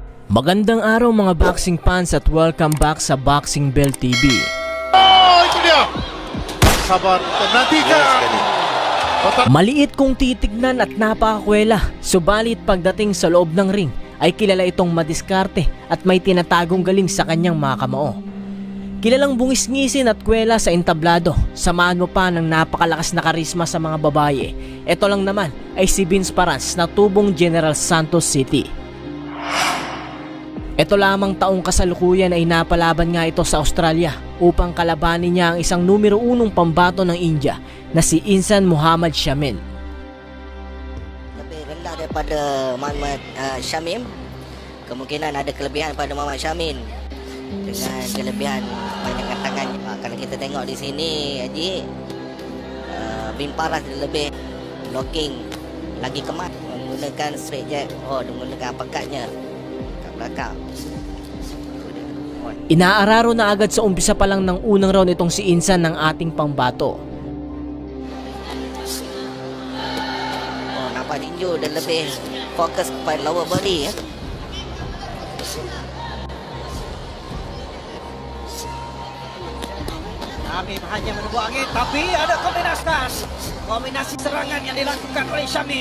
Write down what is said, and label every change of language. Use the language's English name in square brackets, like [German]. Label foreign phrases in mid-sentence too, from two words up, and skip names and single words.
[Filipino] Magandang araw mga [English] boxing fans [Filipino] at [English] welcome back [Filipino] sa Boxing Bell TV. Oh, itu dia. Sabar, nantikan. Maliit kung titignan at napakakwela, subalit pagdating sa loob ng ring ay kilala itong madiskarte at may tinatagong galing sa kanyang mga kamao. Kilalang bungis-ngisin at kwela sa entablado, samahan mo pa ng napakalakas na karisma sa mga babae. Ito lang naman ay si Vince Paras na tubong General Santos City. Ito lamang taong kasalukuyan ay napalaban nga ito sa Australia upang kalabanin niya ang isang numero 1 pambato ng India na si Insan Muhammad Shamim. [Malay] Lebih rendah daripada Muhammad Shamim. Kemungkinan ada kelebihan pada Muhammad Shamim dengan kelebihan banyak tangan. Kalau kita tengok di sini Haji, Bin Paras lebih blocking lagi kemat menggunakan [English] straight jab. [Malay] Menggunakan uppercutnya kat belakang. [Filipino] Inaararo na agad sa umpisa pa lang ng unang round itong si Insan ng ating pambato. [Malay] Nampak tinju dan lebih fokus kepada [English] lower body [Malay] ya. Shamim hanya menembak angin, tapi ada kombinasi serangan yang dilakukan oleh Shamim.